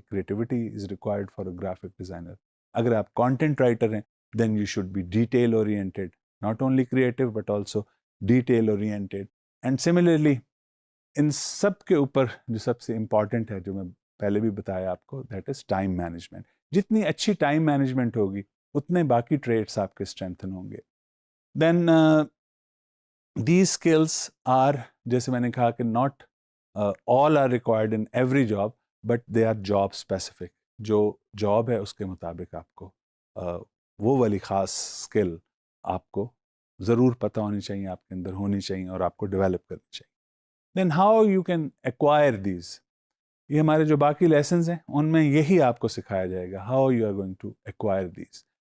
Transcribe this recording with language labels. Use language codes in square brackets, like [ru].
[en] Creativity is required for a graphic designer. [ur] اگر آپ content writer ہیں, [en] Then you should be detail oriented, not only creative but also detail oriented. And similarly, [ur] ان سب کے اوپر جو سب سے important ہے, جو میں پہلے بھی بتایا آپ کو, [en] that is [ur] ٹائم مینجمنٹ. جتنی اچھی ٹائم مینجمنٹ ہوگی اتنے باقی ٹریٹس آپ کے اسٹرینتھن ہوں گے. [en] then these skills are, [ur] جیسے میں نے کہا کہ [en] not all are required in every job, but they are job specific. [ur] جو جاب ہے اس کے مطابق آپ کو وہ والی خاص اسکل آپ کو ضرور پتہ ہونی چاہیے, آپ کے اندر ہونی چاہیے, اور آپ کو ڈیولپ کرنی چاہیے. [en] Then how you can acquire these. [ur] یہ ہمارے جو باقی لیسنز ہیں ان میں یہی آپ کو سکھایا جائے گا, [en] How you are going to acquire these.